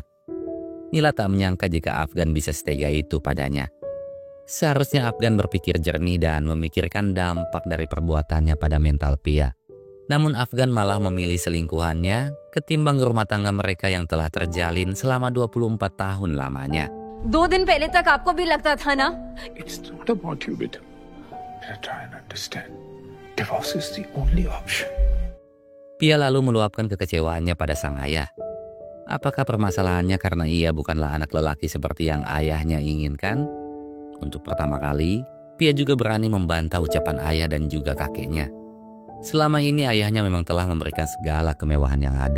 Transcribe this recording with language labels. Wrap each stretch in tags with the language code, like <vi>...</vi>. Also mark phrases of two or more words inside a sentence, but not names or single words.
<id>Nila tak menyangka jika Afgan bisa setega itu padanya. Seharusnya Afgan berpikir jernih dan memikirkan dampak dari perbuatannya pada mental Pia. Namun Afgan malah memilih selingkuhannya ketimbang rumah tangga mereka yang telah terjalin selama 24 tahun lamanya.</id> <hi>2 दिन पहले तक आपको भी लगता था ना?</hi> <en>It's not about you, beta. I try and understand. Divorce is the only option.</en> <id>Pia lalu meluapkan kekecewaannya pada sang ayah. Apakah permasalahannya karena ia bukanlah anak lelaki seperti yang ayahnya inginkan? Untuk pertama kali, Pia juga berani membantah ucapan ayah dan juga kakeknya. Selama ini ayahnya memang telah memberikan segala kemewahan yang ada.</id>